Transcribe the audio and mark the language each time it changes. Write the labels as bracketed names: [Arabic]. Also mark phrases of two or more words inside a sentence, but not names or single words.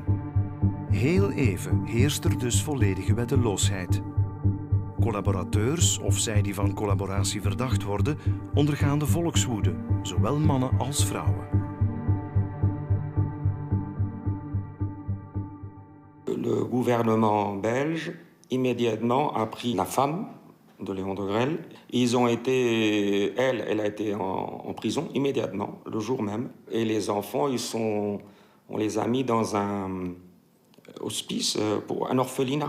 [Dutch] Heel even heerst er dus volledige wetteloosheid. Collaborateurs, of zij die van collaboratie verdacht worden, ondergaan de volkswoede, zowel mannen als vrouwen. [French] Le gouvernement belge immédiatement a pris la femme de Léon de Grelle. Ils ont été, elle a été en prison immédiatement, le jour même. Et les enfants, on les a mis dans un hospice, pour un orphelinat.